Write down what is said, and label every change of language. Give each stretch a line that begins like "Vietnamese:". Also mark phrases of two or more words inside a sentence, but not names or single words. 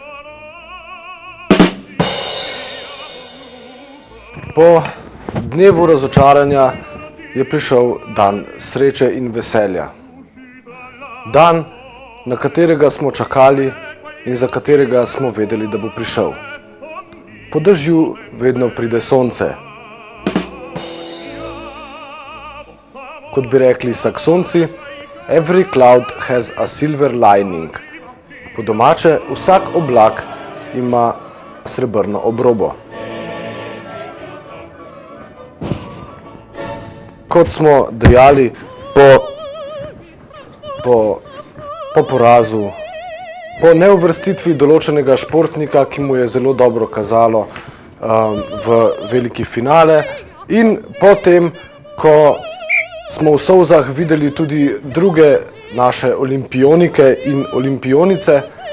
Slovenian: Po dnevu razočaranja je prišel dan sreče in veselja. Dan, na katerega smo čakali in za katerega smo vedeli, da bo prišel. Po dežju vedno pride sonce. Kot bi rekli Saksonci,
English: every cloud has a silver lining.
Slovenian: Po domače, vsak oblak ima srebrno obrobo. Kot smo dejali, po porazu, po neuvrstitvi določenega športnika, ki mu je zelo dobro kazalo v veliki finale, in potem, ko smo v solzah videli tudi druge naše olimpionike in olimpionice,